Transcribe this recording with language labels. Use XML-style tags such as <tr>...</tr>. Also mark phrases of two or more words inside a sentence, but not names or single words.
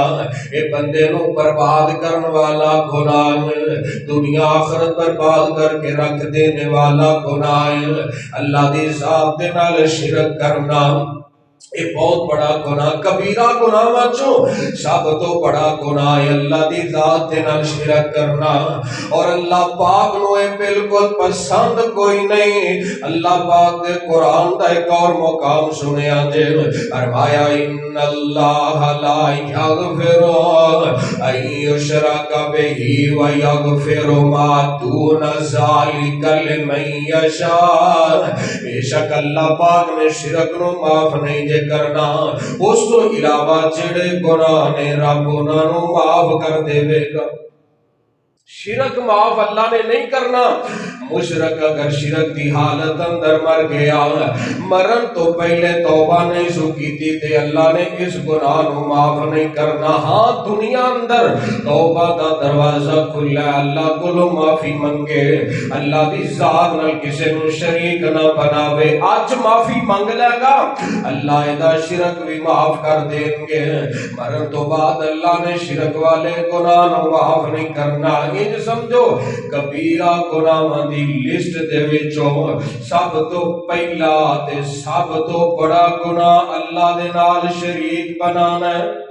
<pa>اے بندے نو برباد کرن والا گناہ، دنیا آخرت برباد کر کے رکھ دینے والا گناہ، اللہ دی ذات دے نال شرک کرنا یہ بہت بڑا گناہ، کبیرہ گناہ وچوں سب تو بڑا گناہ ہے اللہ دی ذات دے نال شرک کرنا، اور اللہ پاک نو اے بالکل پسند کوئی نہیں۔ اللہ پاک دے قرآن دا ایک اور مقام سنیا جے، فرمایا</pa> <ar>ان اللہ لا یغفر ان یشرک بہ ویغفر ما دون ذلک لمن یشاء،</ar> <pa>بے شک اللہ پاک نے شرک نو معاف نہیں جے کرنا، اس تو علاوہ جڑے گناہ نے رب انہاں نو معاف کر دے گا۔ شرک معاف اللہ نے نہیں کرنا۔ مشرک اگر شرک دی حالت اندر مر گیا، مرن تو پہلے توبہ نہیں سو کیتی تے اللہ نے اس گناہ نو معاف نہیں کرنا۔ ہاں دنیا اندر توبہ دا دروازہ کھلا ہے، اللہ کو معافی منگے، اللہ دی ذات نال کسے نو شریک نہ بناوے، آج معافی منگ لے گا اللہ دا شرک بھی معاف کر دیں گے۔ مرن تو بعد اللہ نے شرک والے گناہ نو معاف نہیں کرنا۔ یہ سمجھو کبیرہ گناہاں دی لسٹ دے وچوں سب تو پہلا تے سب تو بڑا گناہ اللہ دے نال شریک بنانا ہے۔</pa>